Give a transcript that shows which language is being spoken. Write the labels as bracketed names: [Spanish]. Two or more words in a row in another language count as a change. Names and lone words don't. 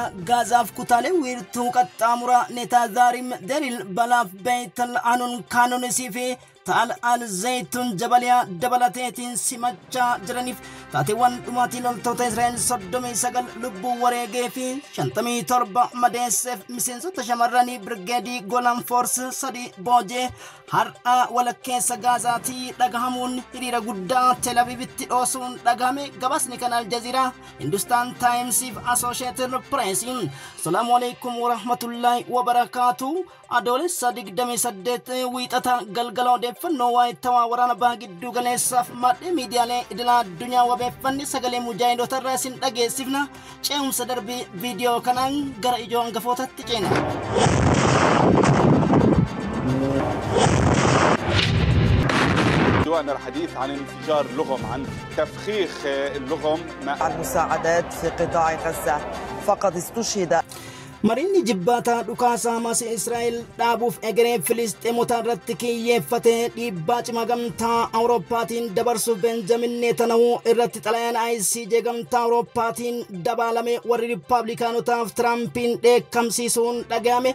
[Oromo] Gaazaaf kutaalee wiirtuu qaxxaamura Netazaarim Deril Balaaf Beetal Anuun Kaanunisii fi Ta'al Al-Zaytuun Jabaliyaa dabalateetiin simachaa jiraniif taateewwan dhumaatii loltoota Israa'el 39 lubbuu wareegee fi 57 madeesseef miseensota shamarranii Birgeedii Golan Force 3 boojee har'a walakkeessa Gaazaatii dhagahamuun hiriira guddaa Tel Avivitti dhoosuun dhagahame. Gabaasni kan Aljaziiraa, Hindustan Times fi Associated Press. [Arabic] السلام عليكم ورحمة الله وبركاته. [Oromo] Adoolessa 28 wiixata galgala odeeffannoo waayitawaa waraana baha gidduu galeessaaf madde miidiyaalee idilaa addunyaa wabeeffanni sagalee mujaahidota irraa isin dhageessifna. Ce'umsa darbii viidiyoo kanaan gara ijoo hangafootatti ceena. [Arabic] بدأنا الحديث عن انفجار لغم، عن تفخيخ اللغم. المساعدات في قطاع غزة فقد استشهد. Marinni jibbaataa dhukaasaa maasii Israa'el dhaabuuf egeree Filisxeemota irratti kiyyeeffatee dhiibbaa cimaa gamtaa Awurooppaatiin dabarsuuf Benjamin Netanyaahuu irratti xalayaan ICJ gamtaa Awurooppaatiin dabalame warri Riippaabilikaanotaaf Tiraampiin dheekkamsiisuun dhagahame.